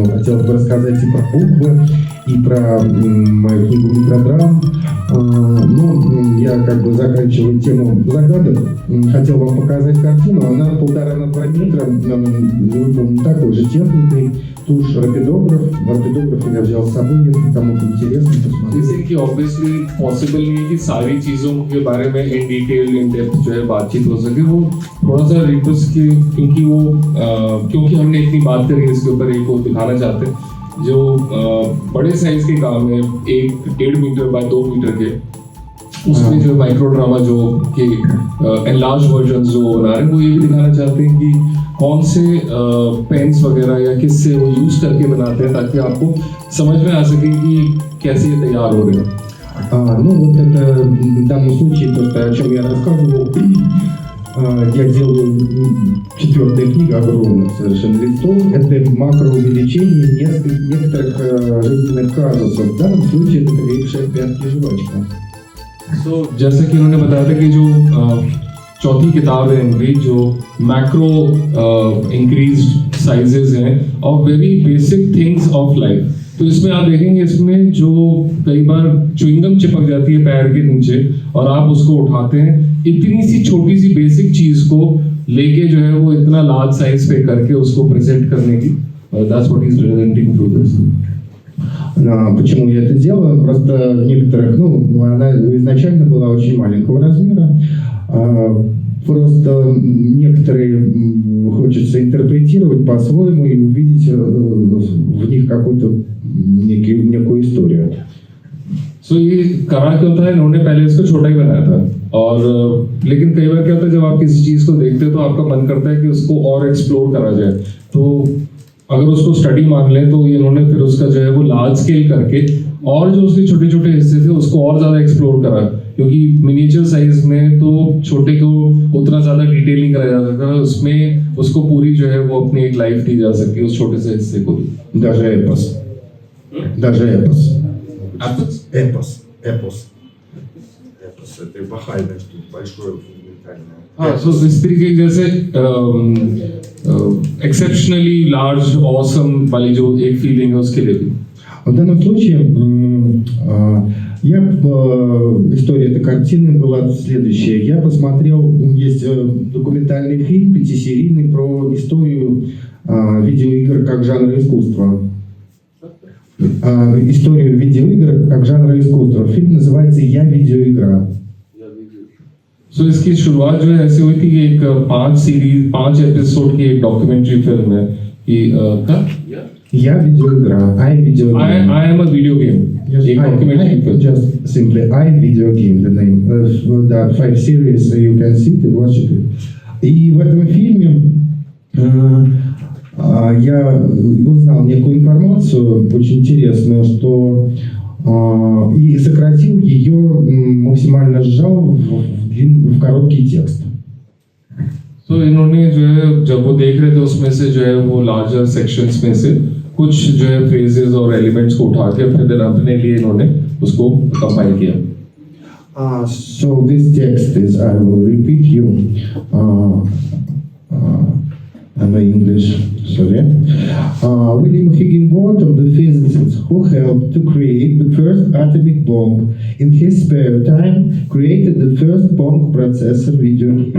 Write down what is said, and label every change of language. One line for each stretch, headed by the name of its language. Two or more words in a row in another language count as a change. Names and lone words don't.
Russian: Хотелось бы рассказать и про буквы, и про мою книгу «Микродрам». Ну, я как бы заканчиваю тему загадок. Хотел вам показать картину. Она 1,5 на 2 метра, выполнена такой же техникой. Тушь рапидограф. Рапидограф я взял с собой, если кому-то интересно, посмотрите.
Hindi: जैसे कि
English: obviously possible
Hindi: नहीं है कि सारी चीज़ों के बारे में
English: in detail in depth
Hindi: जो है बातचीत हो सके वो थोड़ा सा रिक्वेस्ट की क्योंकि वो क्योंकि हमने इतनी बात करी इसके ऊपर एक वो दिखाना चाहते हैं जो बड़े साइज के काम है 1.5 मीटर बाय 2 मीटर के उसमें जो माइक्रो ड्रामा जो के
English: enlarge version
Hindi: जो बना रहे हैं वो ये भी दिखाना चाहते हैं कि कौन से पेन्स वगैरह या किससे वो यूज करके बनाते हैं ताकि आपको समझ में आ सके कि कैसे ये तैयार हो रहे हैं.
Russian: Ну, вот это в данном случае, то, о чем я рассказывал, Я делаю четвертая книга огромных совершенно листов. Это макроувеличение некоторых жизненных казусов. В данном случае это прилипшая к пятке жвачка.
Hindi: So, जैसा कि उन्होंने बताया था कि जो चौथी किताब है इनकी जो
English: macro increased sizes
Hindi: हैं
English: of very basic things of life.
Hindi: तो इसमें आप देखेंगे इसमें जो कई बार च्युइंगम चिपक जाती है पैर के नीचे और आप उसको उठाते हैं, इतनी सी छोटी सी बेसिक चीज को लेके जो है वो इतना
English: large size
Hindi: पे करके उसको प्रेजेंट करने की
English: that's what is presenting through this.
Russian: Почему я это делаю? Просто в некоторых, она изначально была очень маленького размера, просто некоторые хочется интерпретировать по-своему и увидеть в них какую-то некую историю.
Hindi: So ये करा क्या होता है, इन्होंने पहले इसको छोटा ही बनाया था और लेकिन कई बार क्या होता है जब आप किसी चीज़ को देखते हो तो आपका मन करता है कि उसको और एक्सप्लोर करा जाए। तो अगर उसको स्टडी मान लें तो इन्होंने फिर उसका जो है वो
English: large scale
Hindi: करके और जो उसके छोटे छोटे हिस्से थे उसको और ज़्यादा एक्सप्लोर करा, क्योंकि
English: miniature size
Hindi: में तो छोटे को उतना ज़्यादा डिटेल नहीं करा जा सकता, उसमें उसको पूरी जो है वो अपनी एक लाइफ दी जा सकती है उस छोटे से हिस्से को भी।
Russian: Даже эпос. Даже эпос. Эпос. Это эпохальное что-то большое, фундаментальное.
Hindi: हाँ, so इस तरीके की जैसे
English: exceptionally large awesome
Hindi: वाली जो एक फीलिंग है उसके लिए भी।
Russian: В данном случае история этой картины была следующая. Я посмотрел, есть документальный фильм 5-серийный про историю видеоигр как жанра искусства. Историю видеоигр как жанра искусства. Фильм называется «Я видеоигра».
Hindi: So इसकी शुरुआत जो है ऐसे हुई थी कि एक 5 एपिसोड की एक
English: documentary film
Hindi: है कि
Russian: Я видеоигра.
English: I video game. I am a video game.
Hindi: एक
English: documentary film. Just simply I video game, the name. The 5 series you can see it, watch it.
Russian: И в этом фильме я узнал некую информацию очень интересную, что и сократил ее, максимально сжал в короткий текст.
Hindi: तो इन्होंने जो है जब वो देख रहे थे उसमें से जो है वो
English: larger sections
Hindi: में से कुछ जो है फ्रेजेस और एलिमेंट्स को उठा के फिर अपने लिए इन्होंने उसको कंपाइल किया।
English: So this text is, I will repeat you. I'm English, sorry. William Higginbotham, the physicist who helped to create the first atomic bomb, in his spare time created the first Pong processor video game.